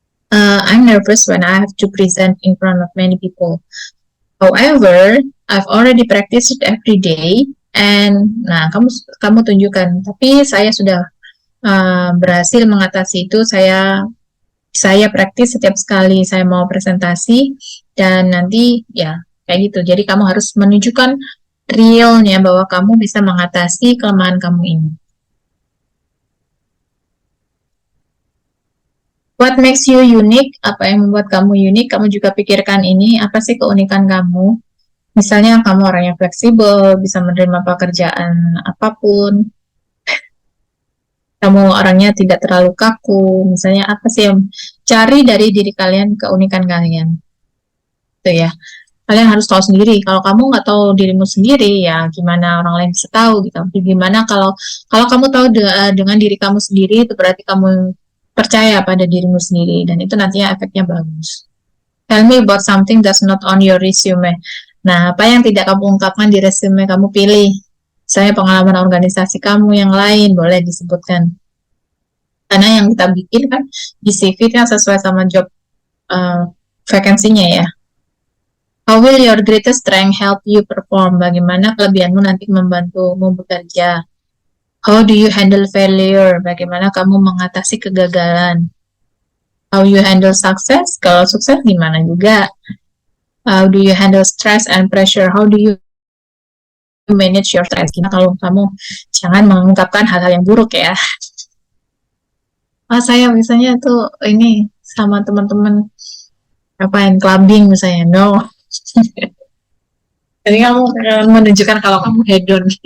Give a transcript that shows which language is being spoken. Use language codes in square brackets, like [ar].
[en] I'm nervous when I have to present in front of many people. However, I've already practiced it every day, and [id] nah kamu tunjukkan. Tapi saya sudah berhasil mengatasi itu. Saya praktis setiap sekali saya mau presentasi, dan nanti ya kayak gitu. Jadi kamu harus menunjukkan realnya bahwa kamu bisa mengatasi kelemahan kamu ini. [en] What makes you unique? [id] Apa yang membuat kamu unik? Kamu juga pikirkan ini, apa sih keunikan kamu? Misalnya kamu orang yang fleksibel, bisa menerima pekerjaan apapun. Kamu orangnya tidak terlalu kaku. Misalnya apa sih yang cari dari diri kalian, keunikan kalian. Itu ya. Kalian harus tahu sendiri. Kalau kamu nggak tahu dirimu sendiri, ya gimana orang lain bisa tahu gitu. Gimana kalau kamu tahu dengan diri kamu sendiri, itu berarti kamu percaya pada dirimu sendiri, dan itu nantinya efeknya bagus. [en] Tell me about something that's not on your resume. [id] Nah, apa yang tidak kamu ungkapkan di resume kamu pilih. Saya pengalaman organisasi kamu yang lain boleh disebutkan. Karena yang kita bikin kan di CV kan sesuai sama job vacancy-nya ya. [en] How will your greatest strength help you perform? [id] Bagaimana kelebihanmu nanti membantumu bekerja? [en] How do you handle failure? [id] Bagaimana kamu mengatasi kegagalan? [en] How you handle success? [id] Kalau sukses gimana juga? [en] How do you handle stress and pressure? How do you manage your stress? [id] Gimana kalau kamu jangan mengungkapkan hal-hal yang buruk ya? Saya misalnya tuh ini sama teman-teman yang clubbing misalnya, no. Jadi kamu menunjukkan kalau kamu hedon.